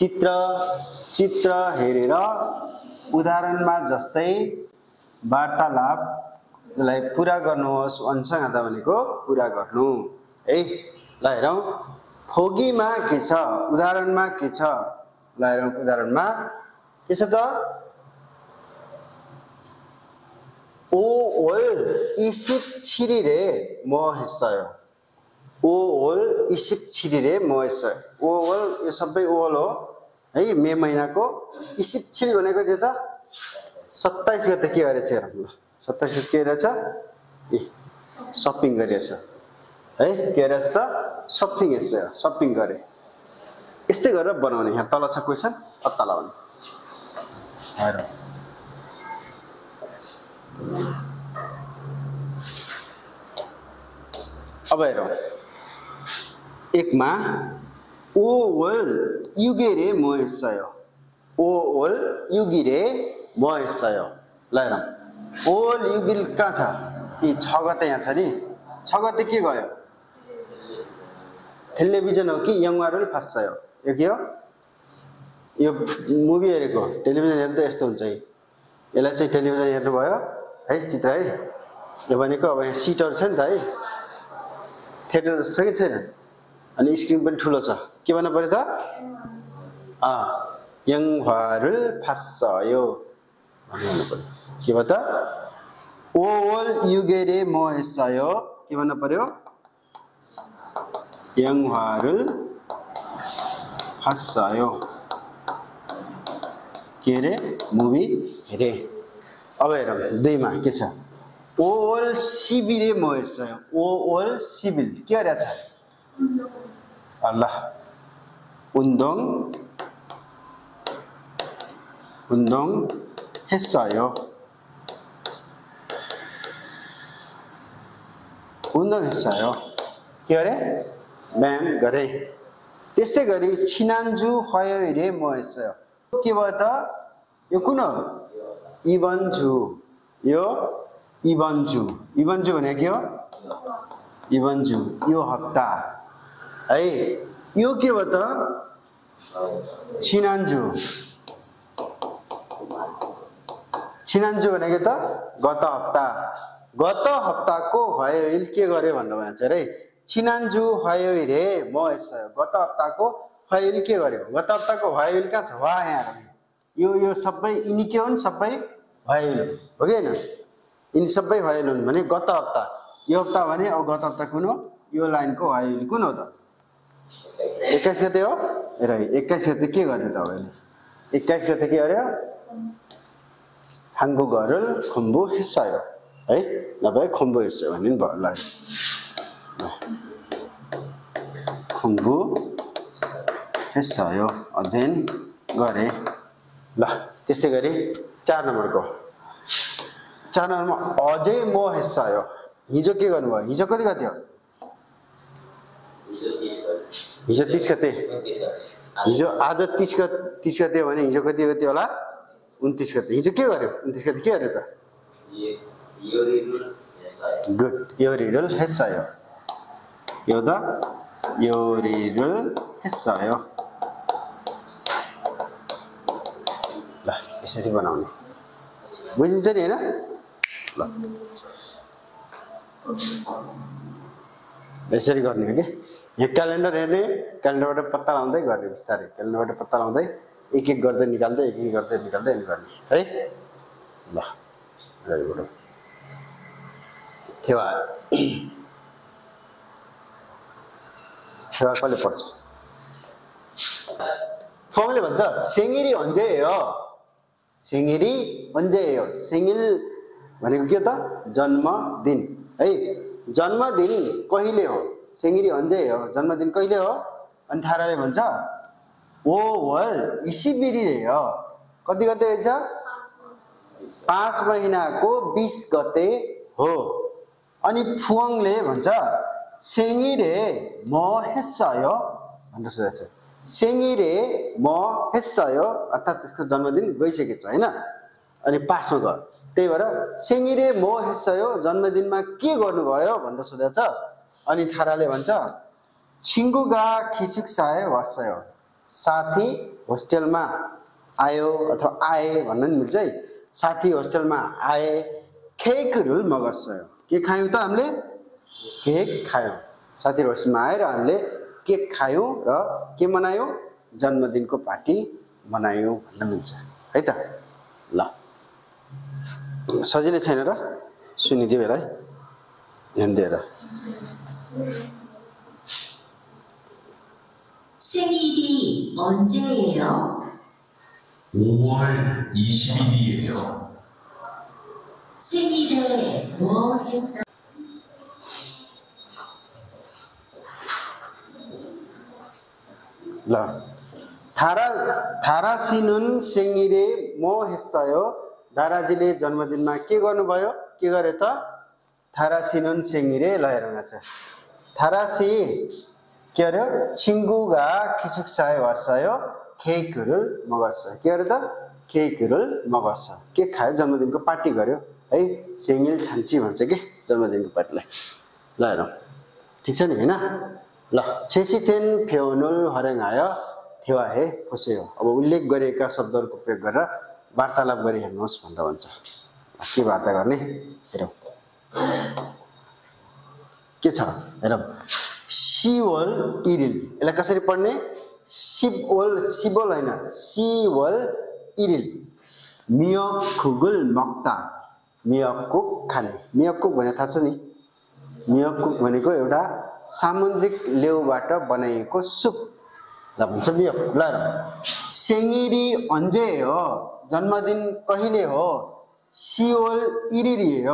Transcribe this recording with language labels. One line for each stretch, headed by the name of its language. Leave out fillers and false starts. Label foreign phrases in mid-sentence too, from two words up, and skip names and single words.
Nepali: चित्र हेरेर उदाहरणमा जस्तै वार्तालापलाई पुरा गर्नुहोस् अन्संगाता भनेको पुरा गर्नु है ल हेरौँ फोगीमा के छ उदाहरणमा के छ ल हेरौँ उदाहरणमा के छ त
Korean: 오올 27일에 뭐 했어요? 5월 27일에 뭐 했어요?
Nepali: 5월 यो सबै 5월 हो है मे महिनाको 27 भनेको त्यो त 27 गते के गरेछ हेरौँ 27 गते के रहेछ ए शपिङ गरेछ है के रहेछ त शपिङ यसो शपिङ गरे यस्तै गरेर बनाउने यहाँ तल छ क्वेशन पत्ता लगाउने हेरौँ अब हेरौँ एकमा
Korean: 5월 6일에 뭐 했어요? 5월 6일에 뭐 했어요?
Nepali: ल हेरौँ 5월 6일 कहाँ छ यी 6 गते यहाँ छ नि 6 गते के गयो टेलिभिजन हो कि
Korean: 영화를 봤어요
Nepali: यो के हो यो मुभी हेरेको टेलिभिजन हेर्दा यस्तो हुन्छ है यसलाई चाहिँ टेलिभिजन हेर्नु भयो है चित्र है यो भनेको अब यहाँ सिटहरु छ नि त है थिएटर जस्तो कि छैन अनि स्क्रिन पनि ठुलो छ के भन्नु पर्यो त
Korean: 영화를 봤어요
Nepali: भन्नु पर्यो के भयो त
Korean: 5월 6일에 뭐 했어요
Nepali: के भन्नु पर्यो
Korean: 영화를 봤어요
Nepali: के रे मुभी हेरे अब हेरौँ दुईमा के छ
Korean: 5월 10일에 뭐 했어요
Nepali: 5월 10일 के गरेछ अल्लाह
Korean: 운동 했어요
Nepali: 운동했어요 के गरे व्यायाम गरे त्यसै गरी
Korean: 지난주 화요일에 뭐 했어요
Nepali: के भयो त यो कुन हो
Korean: 이번 주
Nepali: भनेको के हो
Korean: 이번 주
Nepali: यो हप्ता है यो के भयो त 지난주 भनेको त गत हप्ताको 화요일 के गर्यो भन्नु भन्छ रे
Korean: 지난주 화요일에 뭐 했어요
Nepali: गत हप्ताको 화요일 के गर्यो गत हप्ताको 화요일 कहाँ छ वा यहाँ यो सबै यिनी के हुन् सबै 화요일 हो कि हैन यिनी सबै 화요일 हुन् भने गत हप्ता यो हप्ता भने अब गत हप्ता कुन हो यो लाइनको 화요일 कुन हो त 21 गते हो र 21 गते के गर्यो त अहिले 21 गते के गर्यो
Korean: 한국어를 공부했어요
Nepali: है नभए 공부했어요 भने भयो ल 공부했어요 अध्ययन गरे ल त्यस्तै गरी 4 नम्बरको 4 नम्बरमा अझै
Korean: 뭐 했어요
Nepali: हिजो के गर्नुभयो हिजो कति गते हो हिजो 30 गते हिजो आज 30 गते हो भने हिजो कति गते होला 29 गते हिजो के गर्यो 29 गते के गर्यो त गुड
Korean: 요리를 했어요 요다 요리를 했어요
Nepali: ल यसरी बनाउने बुझिन्छ नि हैन ल यसरी गर्ने हो के यहाँ क्यालेन्डर हेर्ने क्यालेन्डरबाट पत्ता लगाउँदै गर्ने बिस्तारै क्यालेन्डरबाट पत्ता लगाउँदै एक एक गर्दै निकाल्दै गर्ने है ल गरौँ थेवार कसले पढ्छ फर्मले भन्छ
Korean: 생일이 언제예요 생일이 언제예요
Nepali: 생일 भनेको के त जन्मदिन है जन्मदिन कहिले हो
Korean: 생일이 언제예요
Nepali: जन्मदिन कहिले हो अनि थाराले भन्छ
Korean: 5월 20일이래요
Nepali: कति गते रहेछ 5 महिनाको 20 गते हो अनि फुवाङले भन्छ
Korean: 생일에 뭐 했어요
Nepali: भनेर सोधेछ
Korean: 생일에 뭐 했어요?
Nepali: अर्थात् त्यसको जन्मदिन गइसकेछ हैन अनि पास्टमा गयो त्यही भएर
Korean: 생일에 뭐 했어요?
Nepali: जन्मदिनमा के गर्नुभयो भनेर सोधेछ अनि थाराले भन्छ
Korean: 친구가 기숙사에 왔어요.
Nepali: साथी होस्टेलमा आयो अथवा आए भन्न नि मिल्छ है साथी होस्टेलमा आए
Korean: 케이크를 먹었어요.
Nepali: के खायौं त हामीले केक खायौं साथी होस्टेलमा आएर हामीले केक खायौं र के मनायौं जन्मदिनको पार्टी मनायौं भन्न मिल्छ है त ल सजिलै छैन र सुनिदियो यसलाई ध्यान दिएर
Korean: 생일이 언제예요? 5월 20일이에요. 생일에 뭐 했어요? ल धारा 씨는 생일에 뭐 했어요?
Nepali: धाराजीले जन्मदिनमा के गर्नुभयो के गरे त धारा
Korean: 씨는 생일에
Nepali: ल हेर्नुमा छ धारा 씨 के गर्यो
Korean: 친구가 기숙사에 왔어요. 케이크를 먹었어요.
Nepali: के गर्यो त
Korean: 케이크를 먹었어.
Nepali: केक खायो जन्मदिनको पार्टी गर्यो है
Korean: 생일 잔치
Nepali: भन्छ के जन्मदिनको पार्टीलाई ल हेरौँ ठीक छ नि हैन ल
Korean: 제시된 표현을 활용하여 대화해 보세요.
Nepali: अब उल्लेख गरिएका शब्दहरूको प्रयोग गरेर वार्तालाप गरी हेर्नुहोस् भन्दा भन्छ के वार्ता गर्ने हेरौँ के छ हेरौँ 10월 1일 यसलाई कसरी पढ्ने 10월 हैन
Korean: 10월 1일 미역국을 먹다
Nepali: मियककुक खाने मियककुक भने थाहा छ नि मियककुक भनेको एउटा सामुद्रिक लेउबाट बनाइएको सुप ल भन्छ मियककुक ल
Korean: 생일이 언제예요?
Nepali: जन्मदिन कहिले हो
Korean: 10월 1일이에요.